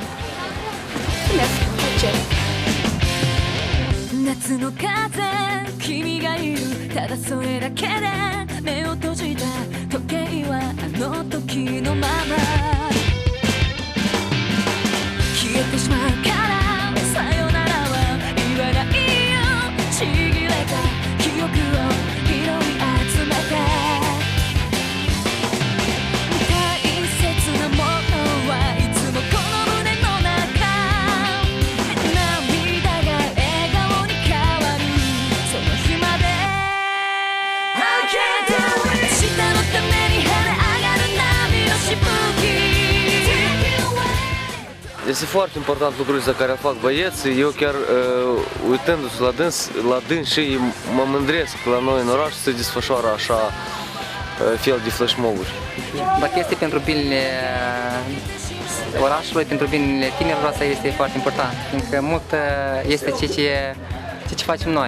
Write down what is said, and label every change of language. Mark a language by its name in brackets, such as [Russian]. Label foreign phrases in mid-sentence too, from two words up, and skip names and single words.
[Romanian] Mulțumesc! Ce? [Japanese] 夏の風君がいるただそれだけで目を閉じた時計はあの時のまま消えてしまうからさよならは言わないよちぎれた記憶を拾い集めて大切なものはいつもこの胸の中涙が笑顔に変わるその日まで [English] I can't do it [Japanese] 明日のために跳ね上がる波のしぶき [Romanian] Este foarte important lucrul ăsta care fac băieții. Eu chiar uitându-se la dâns și mă mândresc la noi în oraș se desfășoară așa fel de flashmob-uri. Dacă este pentru binele orașului, pentru binele tinerilor, asta este foarte important, fiindcă mult este ceea ce facem noi.